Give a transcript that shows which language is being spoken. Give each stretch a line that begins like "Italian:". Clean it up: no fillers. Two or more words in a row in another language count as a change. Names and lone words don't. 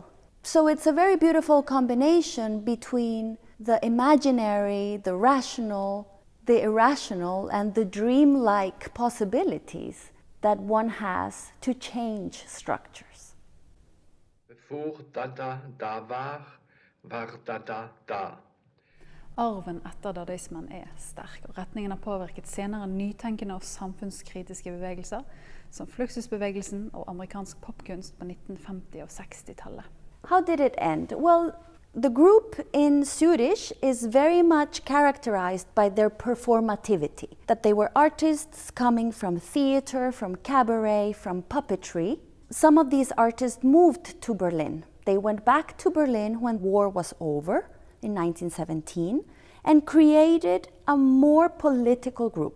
English: So it's a very beautiful combination between the imaginary, the rational, the irrational, and the dreamlike possibilities that one has to change structures.
Norwegian: Before Dada da var Dada da. Arven etter Dadaismen sterk, og retningen har påvirket senere nytenkende og samfunnskritiske bevegelser, som fluxusbevegelsen og amerikansk popkunst på 1950- og 60-tallet.
English: How did it end? Well, the group in Zurich is very much characterized by their performativity, that they were artists coming from theater, from cabaret, from puppetry. Some of these artists moved to Berlin. They went back to Berlin when war was over in 1917 and created a more political group.